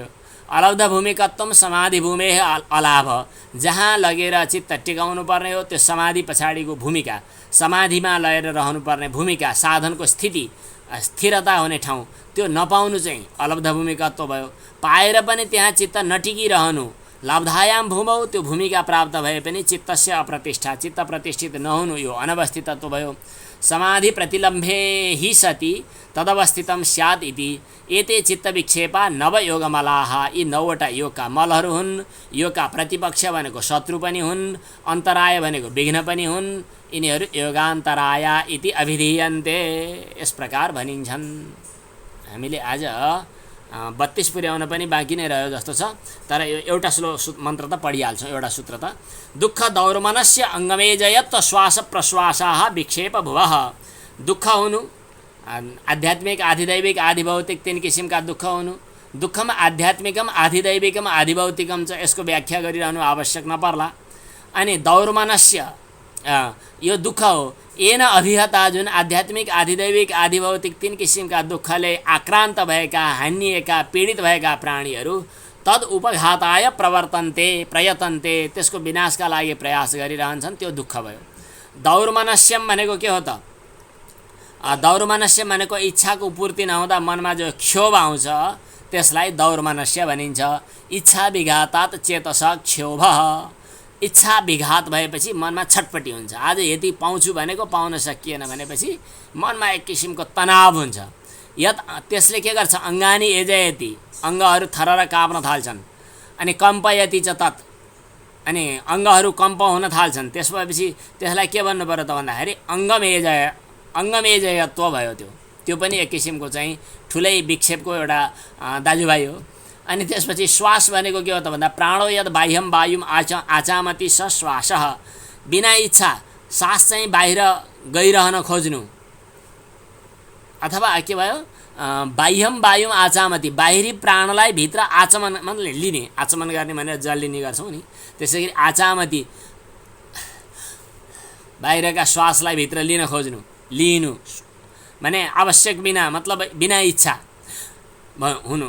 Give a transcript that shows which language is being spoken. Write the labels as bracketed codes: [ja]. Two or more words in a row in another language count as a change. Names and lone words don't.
[sa] अलब्ध भूमिकत्वम समाधि भूमे अलाभ, [ne] जहाँ लगेर चित्त टिकाउनु पर्ने हो त्यो समाधि पछाडिको भूमिका, समाधिमा लगेर रहनुपर्ने भूमिका, साधनको स्थिति, स्थिरता हुने ठाउँ त्यो नपाउनु चाहिँ अलब्ध भूमिकत्व भयो। पाएर पनि त्यहाँ चित्त नटिकिरहनु, [sa] लब्धायाम भूमौ, [ne] त्यो भूमिका प्राप्त भए पनि [sa] चित्तस्य अप्रतिष्ठा, [ne] चित्त प्रतिष्ठित नहुनु, यो अनवस्थितत्व भयो। [sa] समाधि प्रतिलम्भे हि सति तदवस्थितम स्यात् इति एते चित्तविक्षेपा नवयोगमलाः, [ne] यी 9वटा योगका मलहरू हुन्। योगका प्रतिपक्ष भनेको शत्रु पनि हुन्, अन्तराय भनेको विघ्न पनि हुन्, यिनीहरू [sa] योगान्तराया इति अभिधीयन्ते, [ne] यस प्रकार भनिन्छन्। हामीले आज 32 पुर्याउन पनि बाँकी नै रह्यो जस्तो छ, तर यो एउटा मन्त्र त पढिहाल्छौँ, एउटा सूत्र त। [sa] दुःख दौर्मनस्य अङ्गमेजयत्व श्वास प्रश्वासाः विक्षेप भुवः, [ne] दुःख हुनु आध्यात्मिक आधिदैविक आधिभौतिक 3 किसिमका दुःख हुनु। दुःखमा [sa] आध्यात्मिकम आधिदैविकम आधिभौतिकम [ne] छ, यसको व्याख्या गरिरहनु आवश्यक नपर्ला। अनि दौर्मनस्य यो दुःख हो, [sa] येन अभिहता, [ne] जुन आध्यात्मिक आधिदैविक आधिभौतिक 3 किसिमका दुःखले आक्रान्त भएका, हानिएका, पीडित भएका प्राणीहरू [sa] तद उपघाताय प्रयतन्ते, [ne] त्यसको विनाशका लागि प्रयास गरिरहन्छन्, त्यो दुःख भयो। दौर्मनस्यम भनेको के हो त? दौर्मनस्य भनेको इच्छाको पूर्ति नहुँदा मनमा जो क्षोभ आउँछ त्यसलाई दौर्मनस्य भनिन्छ। [sa] इच्छा विघातात चेतस क्षोभ, [ne] इच्छा विघात भएपछि मनमा छटपटी हुन्छ। आज यति पाउँछु भनेको पाउन सकिएन भनेपछि मनमा एक किसिमको तनाव हुन्छ। त्यसले के गर्छ, [sa] अङ्गानी एजयति, [ne] अङ्गहरू थरर काप्न थाल्छन्। [sa] अनि कम्पयति च तत्, [ne] अनि अङ्गहरू कम्प हुन थाल्छन्। त्यसपछि त्यसलाई के भन्नु पर्यो त भन्दाखेरि अङ्गमेजयत्व भयो। त्यो पनि एक किसिमको चाहिँ ठुलै विक्षेपको एउटा दाजुभाइ हो। अनि त्यसपछि श्वास भनेको के हो त भन्दा [sa] प्राणो यद बाह्यम वायुम आचामति स श्वासः, [ne] बिना इच्छा सास चाहिँ बाहिर गइरहन खोज्नु, अथवा के भयो [sa] बाह्यम वायुम आचामति, [ne] बाहिरी प्राणलाई भित्र आचमन मतलब लिने, आचमन गर्ने भनेर जल लिने गर्छौँ नि, त्यसै गरी आचामति बाहिरका श्वासलाई भित्र लिन खोज्नु, लिनु भने आवश्यक बिना मतलब बिना इच्छा हुनु।